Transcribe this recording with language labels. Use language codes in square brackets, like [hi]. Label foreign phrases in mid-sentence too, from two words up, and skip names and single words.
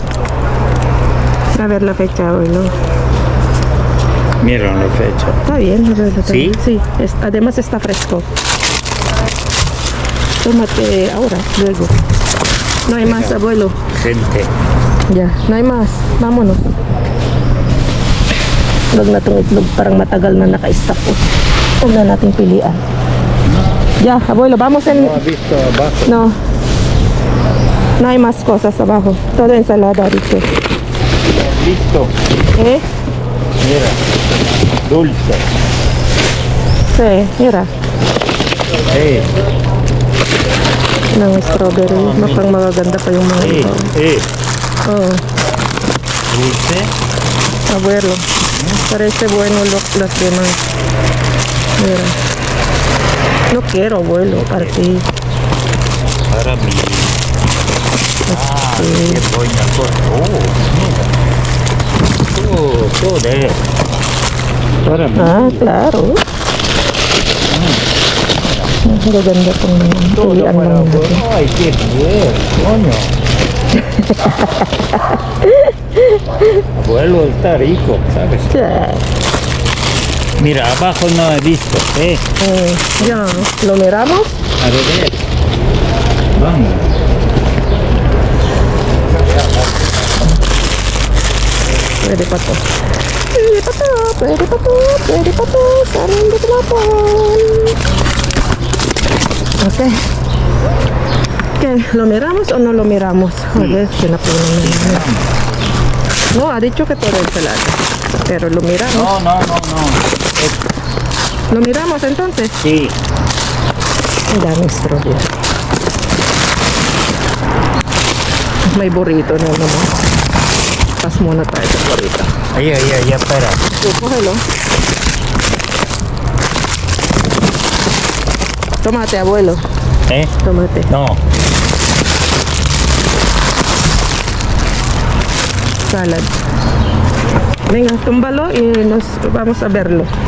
[es] A ver la fecha, abuelo. Mira la fecha. Está bien, abuelo. está ¿Sí? bien. Sí. Además está fresco. Tómate ahora, luego. No hay más, abuelo. Gente. Ya, no hay más. Vámonos. [tl] Huwag na itong itlog. Parang matagal na naka-stop po. Huwag na nating pilian. [es] Ya, abuelo, vamos en... ¿No has visto abajo? No. No hay más cosas abajo. Todo ensalada, dice. Listo. ¿Eh? Mira. Dulce. Sí, mira. [tl] Ng strawberry. Mukhang magaganda pa yung mga ito. Oh, [es] Dulce. abuelo. Parece bueno los demás. Mira. No quiero, abuelo, para ti. Para mí. Qué buena cosa. Mira. Todo de. Para mí. Ah, claro. [tl] Gaganda pong [es] Todo [tl] pilian [es] para [tl] lang [es] vos. [tl] natin. [es] Ay, qué bien, coño. Abuelo está rico, ¿sabes? [en] Yeah. [es] Mira, abajo no he visto, Ya, ¿lo miramos? A ver. Vamos. [tl] Pwede pa to. Pwede pa to, pwede pa to, pwede pa to. Sana hindi tinapon. Okay. [es] Okay, ¿lo miramos o no lo miramos? A ver, [tl] tinapunan na yun. [es] No, ha dicho que todo ensalada. Pero lo miramos. No. Lo miramos entonces. Sí. [tl] Ang daming strawberry. May burrito na naman. Pas muna tayo sa burrito. [es] Ahí, espera. Cógelo. Tomate, abuelo. Tomate. No. [en] Salad. [es] Venga, túmbalo y nos vamos a verlo.